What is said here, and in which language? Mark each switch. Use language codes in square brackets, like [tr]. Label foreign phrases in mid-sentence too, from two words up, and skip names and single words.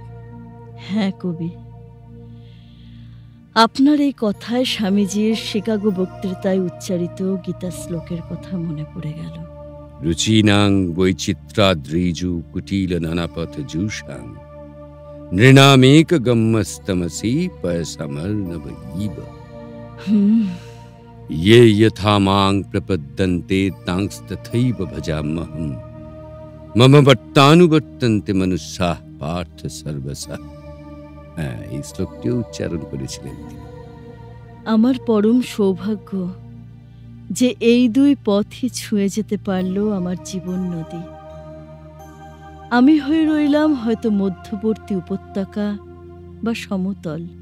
[bn] হ্যাঁ কবি, আপনার এই কথায় স্বামীজির শিকাগো বক্তৃতায় উচ্চারিত গীতা শ্লোকের কথা মনে পড়ে গেল। [sa] রুচিনাং বৈচিত্রাদ্রিজু কুটিল নানাপথ জুষাং নৃণামেক গম্মস্তমসি পয়সমর্ণব ইব। ये यथा मां प्रपद्यन्ते तांस्तथैव भजाम्यहम् मम বর্তানুবর্তন্তে মনুষ্যাঃ পার্থ সর্বশঃ। [bn] হ্যাঁ, এই শ্লোকটিও উচ্চারণ করেছিলেন তিনি। আমার পরম সৌভাগ্য যে এই দুই পথই ছুঁয়ে যেতে পারল আমার জীবন নদী। আমি হয়ে রইলাম হয়তো মধ্যবর্তী উপত্যকা বা সমতল।